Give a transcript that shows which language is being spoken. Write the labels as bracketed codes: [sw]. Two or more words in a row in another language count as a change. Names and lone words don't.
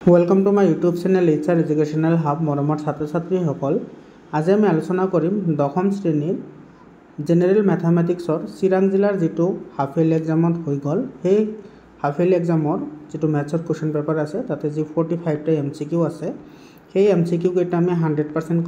[en] welcome to my YouTube channel HR Educational Hub [as] मरমৰ ছাত্ৰ ছাত্ৰীসকল আজি আমি আলোচনা কৰিম দশম শ্ৰেণীৰ [en] general mathematics [as] চিৰাং জিলাৰ যেটো [en] half yearly exam [as] হৈ গল সেই [en] half yearly exam [as] যেটো [en] maths question paper [as] আছে তাতে যে 45 টা এমসিকিউ আছে সেই এমসিকিউ কেইটা আমি 100%